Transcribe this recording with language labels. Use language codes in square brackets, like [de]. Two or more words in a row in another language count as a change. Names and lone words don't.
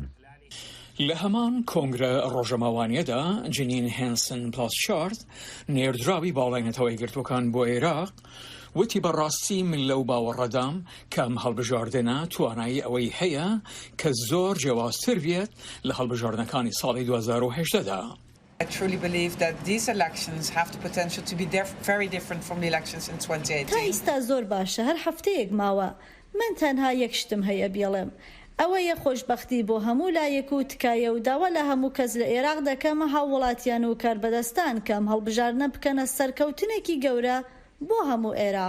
[ckb] لە هەمان کۆنگرە ڕۆژەماوانیەدا جنین هێنسن پلاسشارد نێردراوی باڵای نەتەوەی گرتوەکان بۆ عێراق وتی بەڕاستی من لەو باوەڕەدام کەم هەڵبژاردنە توانایی ئەوەی هەیە کە زۆر جیاوازتر بێت لە هەڵبژاردنەکانی ساڵی 2018دا. [en] I truly believe that these elections have the potential to be very different from the elections in 2018. [ckb] تا ئێستا زۆر باشە هەر هەفتەیەک ماوە من تەنها یەک شتم هەیە بێڵێم ئەوەیە خۆشبەختی بۆ هەموو لایەک و تکایە و داوا لە هەموو کەس لە عێراق دەکەمە هاوڵاتیان و کاربەدەستان کەم هەڵبژاردنە بکەنە سەرکەوتنێکی گەورە بۆ هەموو عێراق.